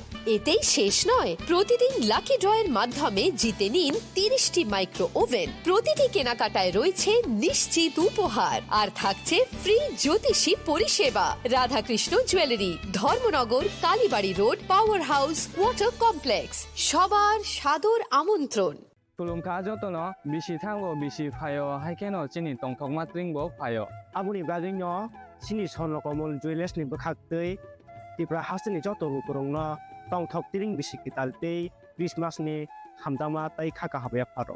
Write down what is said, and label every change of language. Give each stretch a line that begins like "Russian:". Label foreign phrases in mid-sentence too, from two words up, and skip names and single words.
Bangla: এতেই শেষ নয়, প্রতিদিন
English: lucky draw
Bangla: মাধ্যমে জিতে নিন 30টি
English: micro oven.
Bangla: প্রতিটি কেনাকাটায় রয়েছে নিশ্চিত উপহার, আর থাকছে ফ্রি জ্যোতিষী পরিষেবা। রাধাকৃষ্ণ জুয়েলারি, ধর্মনগর, কালীবাড়ি রোড,
English: power house, water complex.
Bangla: সবার সাদর আমন্ত্রণ।
Kok Borok: Tulung ka joto no bisi thango bisi phayo haikeno chini tongthok matring bo phayo. Abuni baging no chini sonlo komol jewelers ni bakhaktei Tripura hasni joto rukurong no tongthok tiring bisi kitaltei Christmas ni hamdama tai khaka habe pharo.